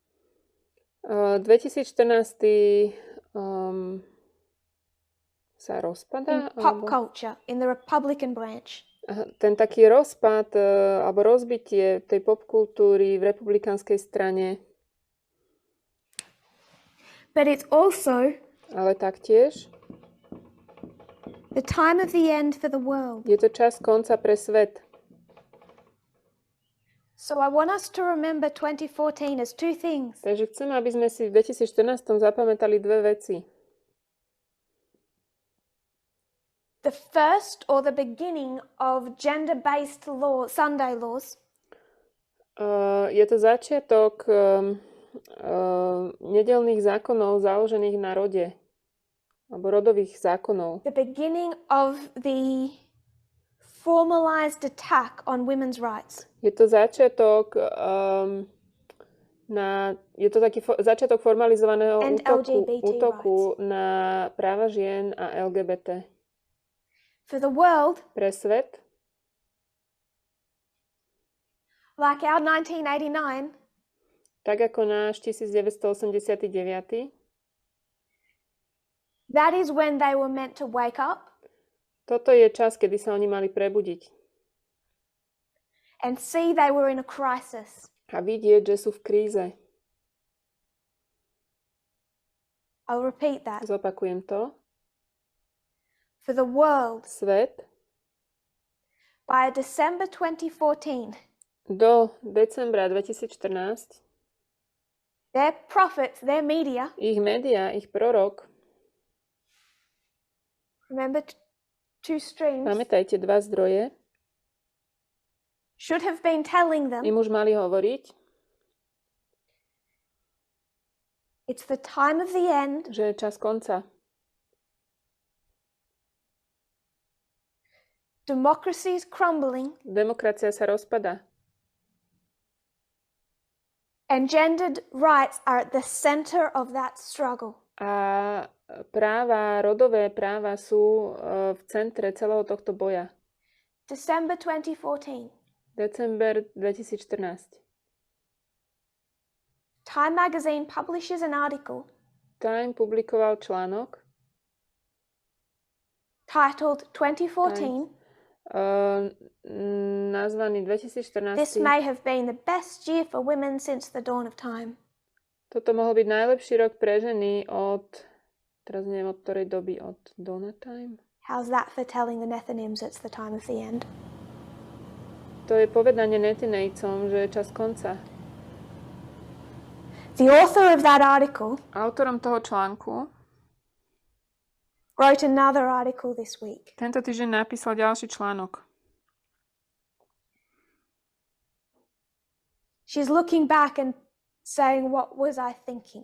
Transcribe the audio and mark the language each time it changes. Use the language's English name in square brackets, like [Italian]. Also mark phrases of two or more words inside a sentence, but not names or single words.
[Slovak] 2014 sa rozpadá? [English] In pop culture, in the Republican branch. [Slovak] Ten taký rozpad alebo rozbitie tej popkultúry v republikánskej strane. [English] But it's also [Slovak] Ale taktiež [English] the time of the end for the world. [Slovak] je to čas konca pre svet. [English] So I want us to remember 2014 as two things. [Slovak] Takže chcem, aby sme si v 2014 zapamätali dve veci. [English] The first, or the beginning, of gender-based law, Sunday laws. [Slovak] Je to začiatok nedeľných zákonov založených na rode, alebo rodových zákonov. [English] The beginning of the formalized attack on women's rights. [Slovak] Je to začiatok je to taký začiatok formalizovaného [English] And [Slovak] útoku na práva žien a LGBT. [English] For the world, [Slovak] Pre svet, [English] like our 1989, [Slovak] tak ako náš 1989, [English] that is when they were meant to wake up [Slovak] toto je čas, kedy sa oni mali prebudiť [English] and see they were in a crisis. [Slovak] a vidieť, že sú v kríze. [English] I'll repeat that. [Slovak] Zopakujem to. [English] For the world, [Slovak] Svet [English] by December 2014, [Slovak] do decembra 2014 [English] their prophets, their media, [Slovak] ich médiá, ich prorok, [English] remember two streams, [Slovak] pamätajte, dva zdroje, [English] should have been telling them [Slovak] im už mali hovoriť, [English] it's the time of the end. [Slovak] že je čas konca. [English] Democracy is crumbling [Slovak] Demokracia sa rozpadá. [English] and gendered rights are at the center of that struggle. [Slovak] A práva, rodové práva sú v centre celého tohto boja. [English] December 2014. [Slovak] December 2014. [English] Time magazine publishes an article [Slovak] Time publikoval článok [English] titled 2014. [Slovak] Nazvaný 2014. [English] This may have been the best year for women since the dawn of time. [Slovak] Toto mohol byť najlepší rok pre ženy teraz neviem od ktorej doby, od Donna Time. [English] How's that for telling the Nethinims it's the time of the end? [Slovak] To je povedanie Netinejcom, že je čas konca. [English] The author of that article [Slovak] Autorom toho článku [English] wrote another article this week. [Slovak] tento týždeň napísal ďalší článok. [English] She's looking back and saying, what was I thinking?